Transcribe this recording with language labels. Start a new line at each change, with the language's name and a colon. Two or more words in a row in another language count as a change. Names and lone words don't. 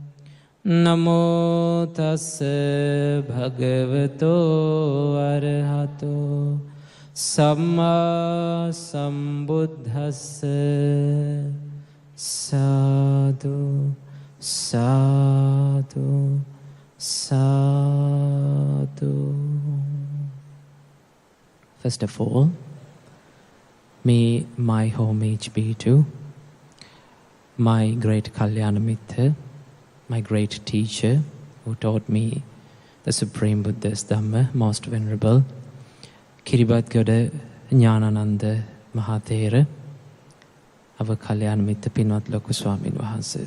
Pali: Namo tassa bhagavato arahato samma sambuddhassa. Sadhu, sadhu, sadhu.
English: First of all, may my homage be to my great
Pali: Kalyana Mitra,
English: my great teacher who taught me the Supreme Buddha's Dhamma, most venerable Kiribati Jnanananda Mahathera, our
Pali: Kalyana Mitra
Sinhala: Pinwat Loku Swamin Wahanse.